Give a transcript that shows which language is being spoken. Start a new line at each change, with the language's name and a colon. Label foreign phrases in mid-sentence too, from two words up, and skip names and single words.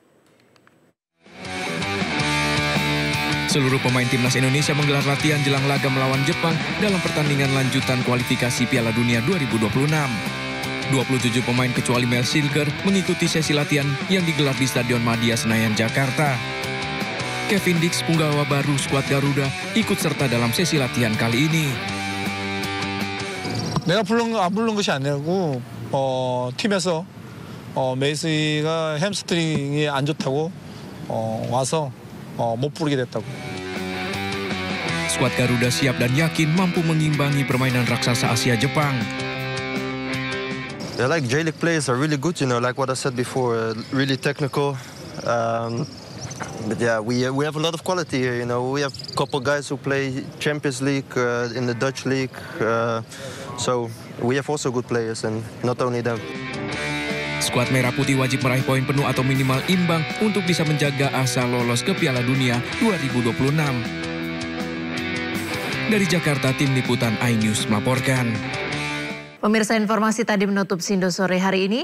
Indonesian: Seluruh pemain Timnas Indonesia menggelar latihan jelang laga melawan Jepang dalam pertandingan lanjutan kualifikasi Piala Dunia 2026. 27 pemain kecuali Mads Hilgers mengikuti sesi latihan yang digelar di Stadion Madia Senayan, Jakarta. Kevin Dix, punggawa baru skuad Garuda, ikut serta dalam sesi latihan kali ini.
Korean: 내가 안 부른 것이 아니고 팀에서 메이스가 햄스트링이 안 좋다고 와서 못 부르게 됐다고.
Indonesian: Skuad Garuda siap dan yakin mampu mengimbangi permainan raksasa Asia Jepang.
English: Yeah, like J-League players are really good, like what I said before, really technical. But yeah, we have a lot of quality here, We have a couple guys who play Champions League in the Dutch League. So we have also good players, and not only them.
Indonesian: Skuad Merah Putih wajib meraih poin penuh atau minimal imbang untuk bisa menjaga asa lolos ke Piala Dunia 2026. Dari Jakarta, Tim Liputan iNews melaporkan. Pemirsa, informasi tadi menutup Sindo sore hari ini.